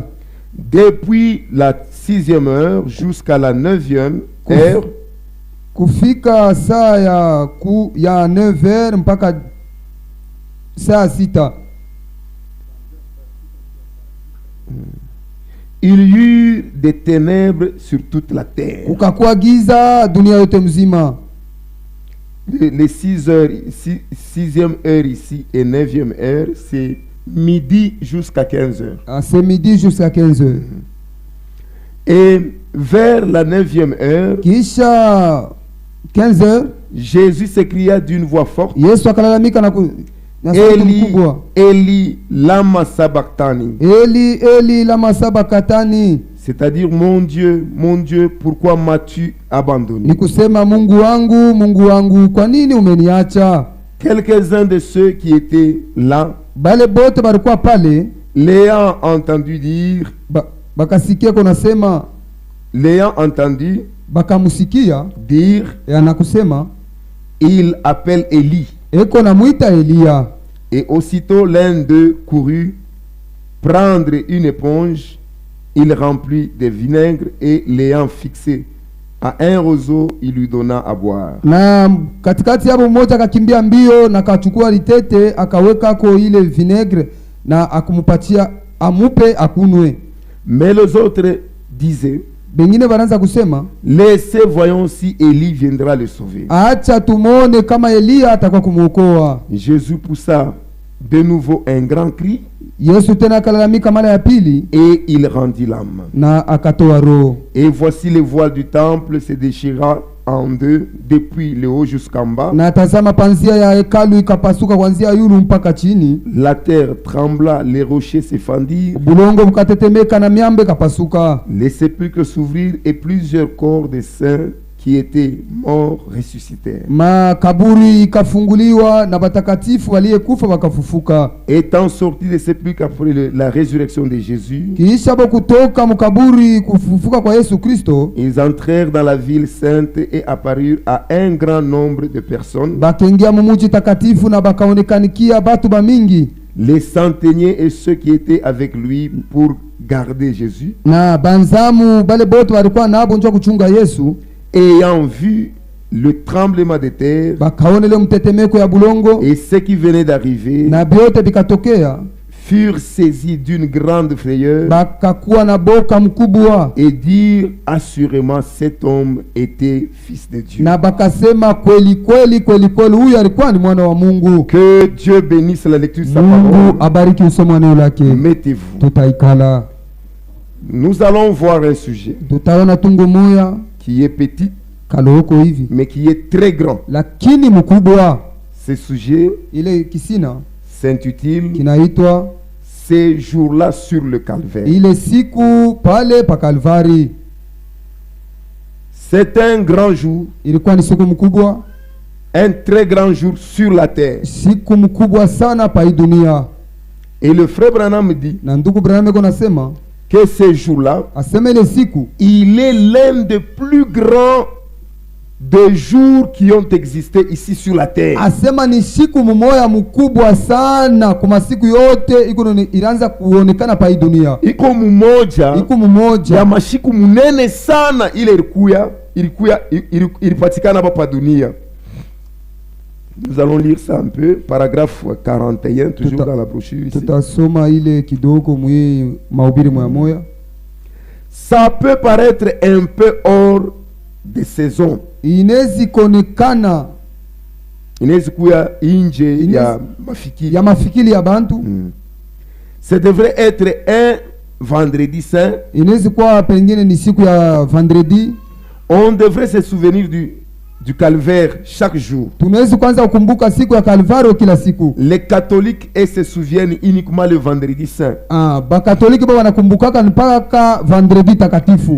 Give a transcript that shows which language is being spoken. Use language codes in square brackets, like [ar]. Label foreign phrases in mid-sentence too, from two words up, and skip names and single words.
[fr] Depuis la 6e heure jusqu'à la 9e heure, [sw] Kufika saa ya 9h mpaka saa 6 [fr] il y eut des ténèbres sur toute la terre. [sw] kukakuwa giza dunia yote mzima. [fr] Les 6e heure ici et 9e heure, c'est midi jusqu'à 15 heures. C'est midi jusqu'à 15h. Et vers la 9e heure, [sw] Kisha 15h [fr] Jésus s'écria d'une voix forte, [sw] Yesu akalalamika na sauti Eli, mkubwa, [arc] Eli, lama sabachthani. Eli Eli lama sabakthani, [fr] C'est-à-dire, mon Dieu, pourquoi m'as-tu abandonné? [sw] ni kusema Mungu wangu, kwa nini umeniacha? [fr] Quelques-uns de ceux qui étaient là, [sw] Bale bote balikuwa pale [fr] l'ayant entendu dire, [sw] bakasikia kunasema, [fr] l'ayant entendu [sw] bakamusikia [fr] dire, [sw] anakusema [fr] il appelle Élie. [sw] eko namuita Eliya. [fr] Et aussitôt l'un d'eux courut prendre une éponge, il remplit de vinaigre et l'ayant fixé à un roseau, il lui donna à boire. [sw] Na katikati yabo mmoja akakimbia mbio na akachukua litete akaweka ko ile vinaigre na akumupatia amupe akunwe. [fr] Mais les autres disaient, [sw] Bengine banaanza kusema, [fr] laissez voyons si Élie viendra le sauver. [sw] acha tumone kama Eliya atakuwa kumuokoa. [fr] Jésus poussa de nouveau un grand cri [sw] Yesu tena akalalamika mara ya pili [fr] et il rendit l'âme. [sw] na akatoa roho. [fr] Et voici le voile du temple se déchira en deux depuis le haut jusqu'en bas. [sw] Na tazama panzia ya hekalu ikapasuka kuanzia yulu mpaka chini. [fr] La terre trembla, les rochers se fendirent, [sw] Bulongo bukatetemeka na miambe kapasuka. [fr] les sépulcres s'ouvrirent et plusieurs corps de saints qui étaient morts ressuscitèrent. [sw] Makaburi ikafunguliwa na batakatifu waliyekufa wakafufuka. [fr] Étant sortis des sépulcres après la résurrection de Jésus, [sw] Kisha bo kutoka mukaburi kufufuka kwa Yesu Kristo, [fr] ils entrèrent dans la ville sainte et apparurent à un grand nombre de personnes. [sw] bakengia mumuji takatifu na bakaonekanikia batu bamingi. [fr] Les centeniers et ceux qui étaient avec lui pour garder Jésus, [sw] Na banzamu bale bote walikuwa nabo njoo kuchunga Yesu, [fr] ayant vu le tremblement de terre [sw] bakaonele mtetemeko ya bulongo [fr] et ce qui venait d'arriver, [sw] na byote bikatokea, [fr] furent saisis d'une grande frayeur [sw] bakakuwa na boka mkubwa [fr] et dirent assurément cet homme était fils de Dieu. [sw] na bakasema kweli kweli huyu alikuwa ni mwana wa Mungu. [fr] Que Dieu bénisse la lecture de sa [sw] Mungu [fr] parole. [sw] abariki usomo wa neno lake. [fr] Mettez-vous. [sw] Tutaikala, [fr] Nous allons voir un sujet [sw] tutaona tungo moya [fr] qui est petit [sw] kaloko hivi [fr] mais qui est très grand. [sw] lakini mkubwa. [fr] Ce sujet [sw] Ile kisina [fr] s'intitule [sw] kinaitwa [fr] Ces jours-là sur le calvaire. [sw] ile siku pale pa Kalvari. [fr] C'est un grand jour, [sw] Ilikuwa ni siku mkubwa, [fr] un très grand jour sur la terre. [sw] siku mkubwa sana pa hii dunia. [fr] Et le frère Branham dit [sw] Na ndugu Branham eko nasema, [fr] que ces jours-là, [sw] aseme ile siku [fr] il est l'un des plus grands des jours qui ont existé ici sur la terre. [sw] asema ni siku mmoja mkubwa sana kwa masiku yote ilianza kuonekana pa hii dunia. Iko mmoja Iko mmoja ya mashiku munene sana ile ilipatikana hapa dunia. [fr] Nous allons lire ça un peu, paragraphe 41, toujours dans la brochure ici. [sw] tutasoma ile kidogo mwe mahubiri moya moya. Ça peut paraître un peu hors de saison. Inezi konekana Inaweza kuwa nje ya mafikiri. ya mafikiri ya bantu. [fr] Ce devrait être un vendredi saint. [sw] Inaweza kuwa pengine ni siku ya vendredi. [fr] On devrait se souvenir du calvaire chaque jour. [sw] Tunaweza kwanza kukumbuka siku ya Kalvario kila siku. [fr] Les catholiques se souviennent uniquement le vendredi saint. [sw] Bakatoliki ba wanakumbukaka mpaka vendredi takatifu.